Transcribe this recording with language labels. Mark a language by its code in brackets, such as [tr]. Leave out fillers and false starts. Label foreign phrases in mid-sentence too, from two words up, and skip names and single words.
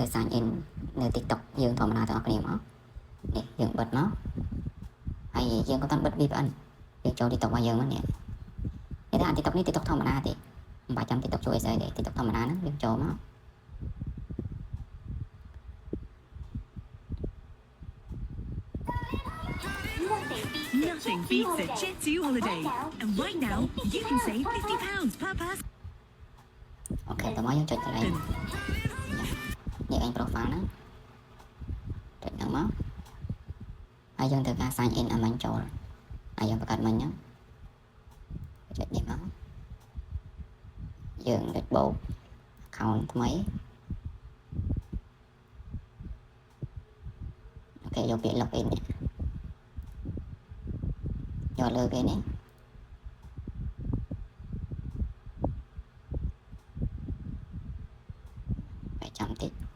[en] sign in [km] នៅ TikTok យើងធម្មតាទាំងអស់គ្នាមកនេះយើងបិទមកហើយយើងក៏តាមបិទ VPN យើងចូល TikTok របស់យើងមកនេះគេថា TikTok នេះ TikTok ធម្មតាទេមិនបាច់ចាំ TikTok ជួយអីស្អីទេ TikTok ធម្មតាហ្នឹងយើងចូលមក [en] Nothing beats a Jet2 holiday. And right now, you can save £50 per person. [km] អូខេតោះមកយើងចុចកន្លែងនេះឯង profile ហ្នឹងចុចហ្នឹងមកហើយយើងត្រូវការ [en] sign in [km] ឲ្យមិញចូលហើយយើងបង្កើតមិញហ្នឹងចុចនេះមក យើងចុចបូក account ថ្មីអូខេយកពាក្យ login នេះយកលើគេនេះចាំតិច